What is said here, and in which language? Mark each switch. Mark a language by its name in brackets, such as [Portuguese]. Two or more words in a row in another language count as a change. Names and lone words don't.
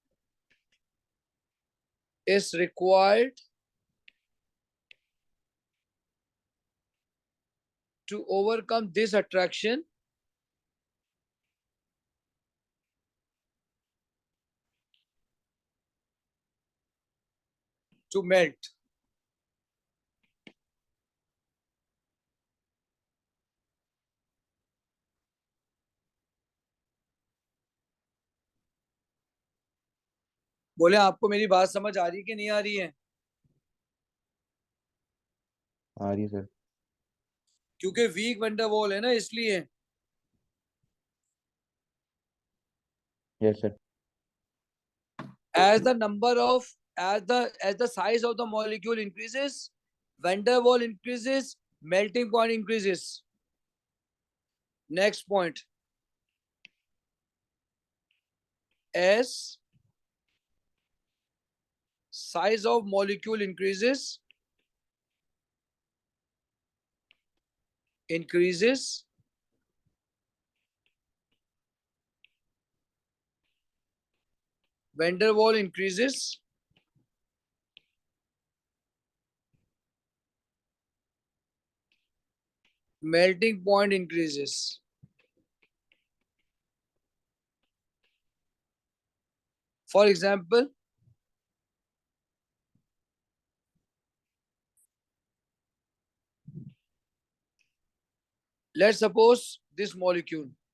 [English] is required to overcome this attraction to melt. [Hindi] बोले आपको मेरी बात समझ आ रही है कि नहीं आ रही है? आ रही है सर। क्योंकि वीक van der Waal है ना, इसलिए। [English] Yes sir. As the number of as the size of the molecule increases, van der Waal increases, melting point increases. Next point, as size of molecule increases, van der Waal increases, melting point increases. For example, let's suppose this molecule.